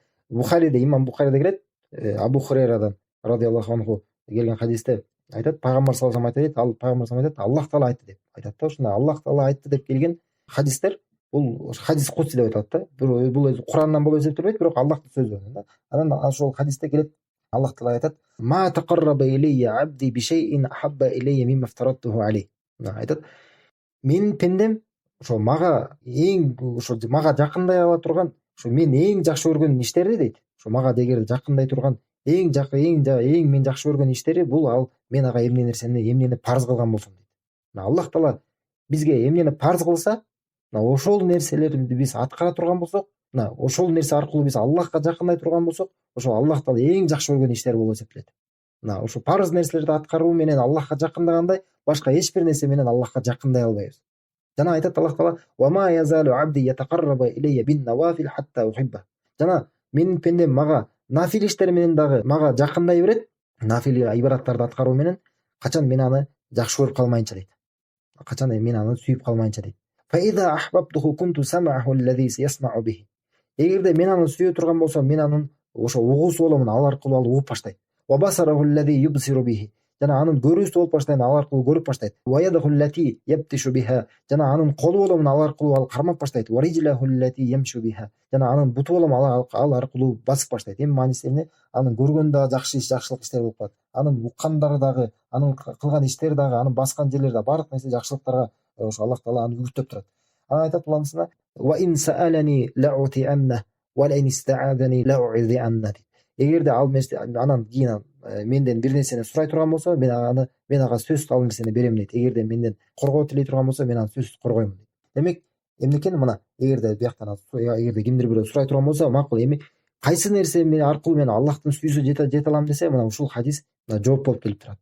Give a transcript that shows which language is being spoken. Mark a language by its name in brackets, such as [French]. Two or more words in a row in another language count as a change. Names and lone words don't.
[Kyrgyz] Бухариде, имам Бухариде келет. Абу Хурайрадан [Arabic] رضي الله عنه [Kyrgyz] келген хадисте айтат, пайгамбар [Arabic] صلى الله عليه وسلم [Kyrgyz] айтат, ал пайгамбар [Arabic] صلى الله عليه وسلم [Kyrgyz] айтат, Аллах Таала айтты деп айтат да. Ошондо Аллах Таала айтты деп келген хадистер бул хадис кудси деп аталат да. Бул өзү Курандан болуп эсептелбейт, бирок Аллахтын сөзү. Анан ошол хадисте келет, Аллах Таала айтат: [Arabic] "ما تقرب إلي عبدي بشيء أحب إلي مما افترضته عليه." [Kyrgyz] Айтат, менин пендем ошо мага жакындай ала турган, ошо мен эң жакшы көргөн иштерди дейт. Ошо мага дегер жакындай турган эң мен жакшы көргөн иштери бул ал мен ага эмнени парз кылган болсом дейт. Аллах Таала бизге эмнени парз кылса, ошол нерселерди биз аткара турган болсок, ошол нерсе аркылуу биз Аллахка жакындай турган болсок, ошол Аллах Таала эң жакшы көргөн иштер болуп эсептелет. Ошо парз нерселерди аткаруу менен Аллахка жакындагандай, башка эч бир нерсе менен Аллахка жакындай албайбыз. Жана айтат Аллах Таала: [Arabic] "وما يزال عبدي يتقرب إلي بالنوافل حتى أحبه." [Kyrgyz] Жана менин пендем мага нафил иштер менен дагы мага жакындай берет, нафил ибадаттарды аткаруу менен, качан мен аны жакшы көрүп калмайынча дейт. Качан мен аны сүйүп калмайынча дейт. [Arabic] فإذا أحببته كنت سمعه الذي يسمع به. [Kyrgyz] Эгерде мен аны сүйө турган болсом, мен анын ошо угуусу боломун, ал аркылуу ал угуп баштайт. [Arabic] وبصره الذي يبصر به. [Kyrgyz] Жана анын көрүүсү болуп баштайт, ал аркылуу көрүп баштайт. [Arabic] ويده التي يبطش بها. [Kyrgyz] Жана анын колу боломун, ал аркылуу ал кармап баштайт. [Arabic] ورجله التي يمشي بها. [Kyrgyz] Жана анын буту боломун, ал аркылуу басып баштайт. Эми мааниси эмне? Анын көргөн дагы жакшылык иштер болуп калат. Анын уккандары дагы, анын кылган иштери дагы, анын баскан жерлери дагы, баардык нерсе жакшылыктарга ошо Аллах Таала аны үгүттөп турат. Аны айтат уламсына: [Arabic] "وإن سألني لأعطينه ولئن استعاذني لأعيذنه." [Kyrgyz] Эгерде ал анан кийин менден бир нерсени сурай турган болсо, мен ага сөзсүз ал нерсени берем дейт. Эгерде менден коргоо тилей турган болсо, мен аны сөзсүз коргойм дейт. Демек, эмне экен, мына эгерде бияктан эгерде кимдир бирөө сурай турган болсо, макул, эми кайсы нерсе аркылуу мен Аллахтын сүйүүсүнө жете алам десе, мына ушул хадис жооп болуп келип турат.